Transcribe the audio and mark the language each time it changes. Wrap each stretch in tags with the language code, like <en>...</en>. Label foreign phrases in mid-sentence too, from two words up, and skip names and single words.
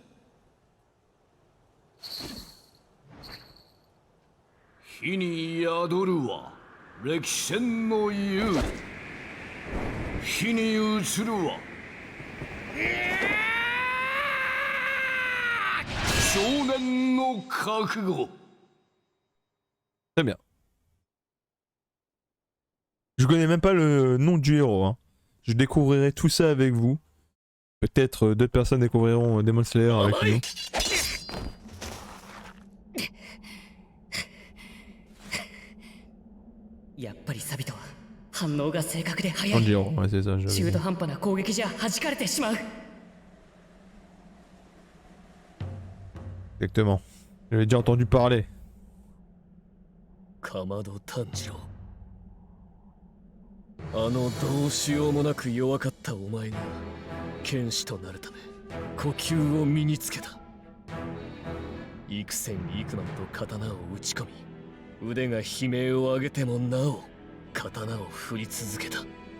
<ja>火に宿るは歴戦の湯。火に映るは少年の覚悟。</ja> <fr>Très bien. Je connais même pas le nom du héros. Hein. Je découvrirai tout ça avec vous. Peut-être d'autres personnes découvriront Demon Slayer avec nous. Tanjiro, ouais, c'est ça. Exactement. J'avais déjà entendu parler. Kamado Tanjiro.</fr> <ja>どうしようもなく弱かったお前が剣士となるため呼吸を身につけた。幾千幾万と刀を打ち込み、腕が悲鳴を上げてもなお刀を振り続けた。</ja>